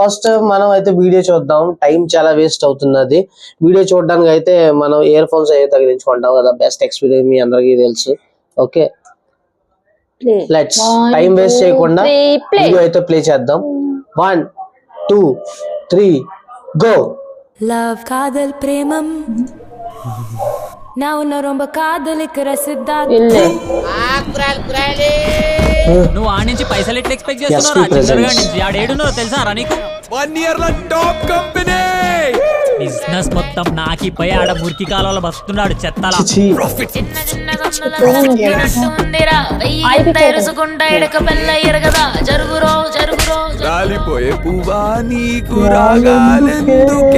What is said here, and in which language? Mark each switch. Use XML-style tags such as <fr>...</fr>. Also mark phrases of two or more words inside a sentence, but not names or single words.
<te>ఫస్ట్ మనం అయితే వీడియో చూద్దాం, టైం చాలా వేస్ట్ అవుతున్నది. వీడియో చూడడానికి అయితే మనం</te> <en>ear phones</en> <te>అయితే తగిలించుకుంటాం కదా,</te> <en>best experience</en> <te>మీ అందరికీ తెలుసు. ఓకే,</te> <en>let's time waste</en> <te>చేయకుండా వీడియో అయితే ప్లే చేద్దాం. 1 2 3 గో.</te> <ta>லவ் காதல் பிரேமம் நான் உன்னை ரொம்ப காதலிக்கிற சித்தார்த்த.</ta> <te>నువ్వు ఆ నుంచి పైసలు ఎట్లా ఎక్స్పెక్ట్ చేస్తున్నావు? ఆడేడున్నావు తెలుసా రా నీకు? 1 year లో</te> <en>top company</en> <te>బిజినెస్ మొత్తం నాకిపోయి ఆడ మురికి కాలంలో బస్తున్నాడు చెత్తలా. రాలిపోయే పువ్వా నీకు రాగాలెందుకే?</te>